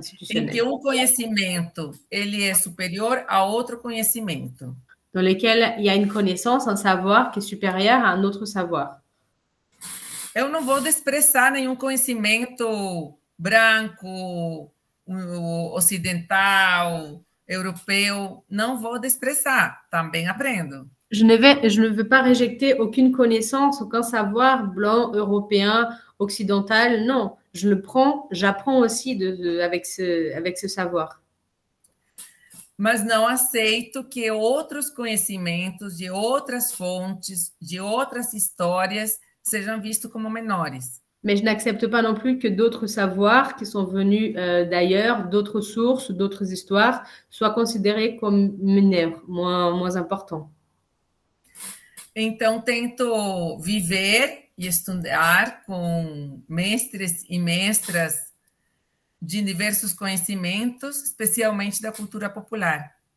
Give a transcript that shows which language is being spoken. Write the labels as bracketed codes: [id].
[pt] Em que um conhecimento ele é superior a outro conhecimento. [fr] Dans lesquels il y a une connaissance, un savoir qui est supérieur à un autre savoir. [pt] Eu não vou desprezar nenhum conhecimento branco, ocidental, europeu. Não vou desprezar, também aprendo. [fr] Je ne veux pas rejeter aucune connaissance, aucun savoir blanc, européen, occidental. Non, je le prends, j'apprends aussi avec ce savoir. [pt] Mas não aceito que outros conhecimentos de outras fontes, de outras histórias, sejam vistos como menores. [fr] Mais je n'accepte pas non plus que d'autres savoirs qui sont venus d'ailleurs, d'autres sources, d'autres histoires, soient considérés comme mineurs, moins importants. [pt] Então, tento viver e estudar com mestres e mestras de diversos conhecimentos, especialmente da cultura popular.